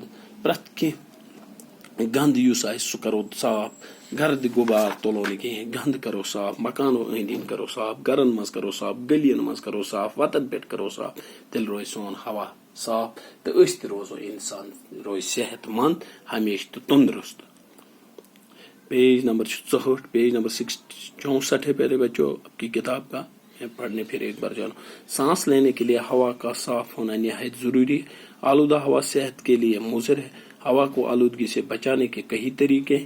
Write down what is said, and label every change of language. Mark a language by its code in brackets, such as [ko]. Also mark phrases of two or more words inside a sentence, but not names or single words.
[ks] پرٛٮ۪تھ کینٛہہ گند یُس آسہِ سُہ کرو صاف. گرد غبار تُلو نہٕ کِہیٖنۍ. گند کرو صاف. مکانو أنٛدۍ أنٛدۍ کرو صاف. گرن منٛز کرو صاف. گلین منٛز کرو صاف. وتن پٮ۪ٹھ کرو صاف. تیٚلہِ روزِ سون ہوا صاف تہٕ أسۍ تہِ روزو انسان روزِ صحت مند ہمیشہ تہٕ تندرست. [ur] پیج نمبر 64، پیج نمبر 64 ہے پیارے بچوں آپ کی کتاب کا. پڑھنے پھر ایک بار جانو. سانس لینے کے لیے ہوا کا صاف ہونا نہایت ضروری ہے. آلودہ ہوا صحت کے لیے مضر ہے. ہوا کو آلودگی سے بچانے کے کئی طریقے ہیں.